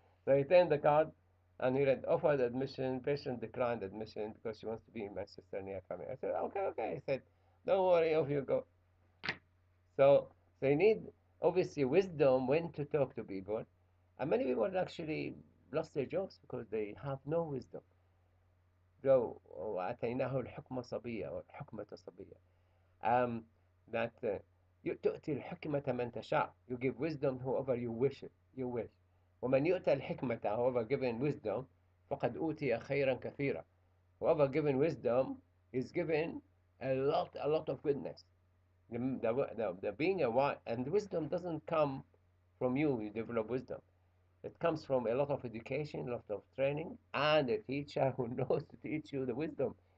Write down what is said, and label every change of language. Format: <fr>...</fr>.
<en>So he turned the card and he read offered admission, patient declined admission because she wants to be in Manchester near family. I said, okay, okay. He said, don't worry, off you go. So, so you need obviously wisdom when to talk to people. And many people actually lost their jobs because they have no wisdom.</en> <ar>So, وآتيناه الحكم صبية or الحكمة صبية. That تؤتي الحكمة من تشاء.</ar> <en>You give wisdom whoever you wish it, you wish.</en> <ar>ومن يؤتى الحكمة,</ar> <en>whoever given wisdom,</en> <ar>فقد أوتي خيرا كثيرا.</ar> <en>Whoever given wisdom is given a lot of goodness. The being a wise, and wisdom doesn't come from you. You develop wisdom. It comes from a lot of education, a lot of training, and a teacher who knows to teach you the wisdom.</en>